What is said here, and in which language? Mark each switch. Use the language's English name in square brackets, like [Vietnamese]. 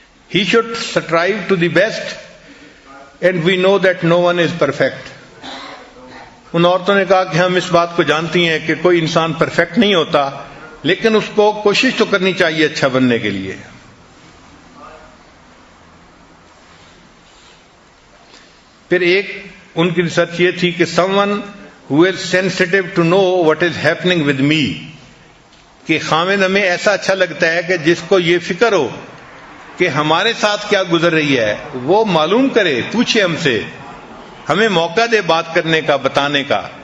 [English] He should strive to the best and we know that no one is perfect. [Urdu] ان عورتوں نے کہا کہ ہم اس بات کو جانتی ہیں کہ کوئی انسان پرفیکٹ نہیں ہوتا، لیکن اس کو کوشش تو کرنی چاہیے اچھا بننے کے لیے. پھر ایک ان کی ریسرچ یہ تھی کہ [English] someone who is sensitive to know what is happening with me. [Urdu] کہ خامد ہمیں ایسا اچھا لگتا ہے کہ جس کو یہ فکر ہو کہ ہمارے ساتھ کیا گزر رہی ہے وہ معلوم کرے، پوچھے ہم سے، ہمیں موقع دے بات کرنے کا، بتانے کا۔